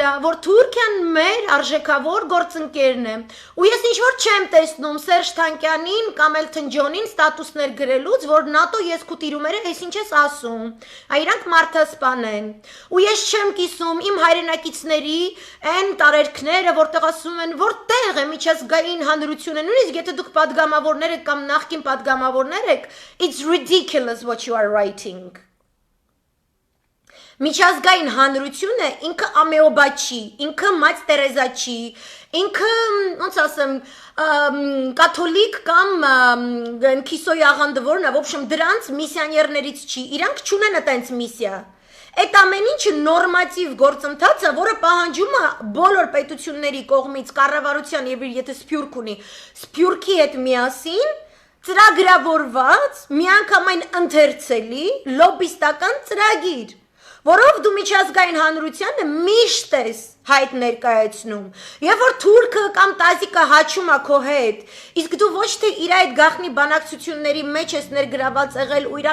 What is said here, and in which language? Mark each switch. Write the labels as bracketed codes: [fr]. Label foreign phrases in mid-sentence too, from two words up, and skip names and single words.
[hy] է, որ Թուրքիան մեր արժեքավոր գործընկերն է, ու ես ինչ-որ չեմ տեսնում Սերժ Թանկյանին կամ Էլթոն Ջոնին ստատուսներ գրելուց, որ նատո եսկուտիրումերը այս ինչ ես ասում, իրանք մարդասպան են, ու ես չեմ կիսում իմ հայրենակիցների այն տարերքները, որտեղ ասում են, որտեղ է միջազգային հանրությունը, նույնիսկ եթե դուք պատգամավորներ եք կամ նախկին պատգամավորներ եք, [en] it's ridiculous what you are writing. [hy] Միջազգային հանրությունը ինքը ամեոբա չի, ինքը մայր Տերեզա չի, ինքը, ոնց ասեմ, կաթոլիկ կամ քիսոյ աղանդը որն է, [ru] в общем, [hy] դրանց միսիաներներից չի, իրանք չունեն այդպես միսիա։ Այդ ամեն ինչը նորմատիվ գործընթաց է, որը պահանջում է բոլոր պետությունների կողմից կառավարության եւ եթե սփյուռք ունի, սփյուռքի հետ միասին ծրագրավորված, միանգամայն ընթերցելի լոբիստական ծրագիր, որով դու միջազգային հանրությանը միշտ ես հայտ ներկայացնում, երբ որ թուրքը կամ տազիկը հաչում է քո հետ, իսկ դու ոչ թե իր այդ գաղտնի բանակցությունների մեջ ես ներգրաված եղել ու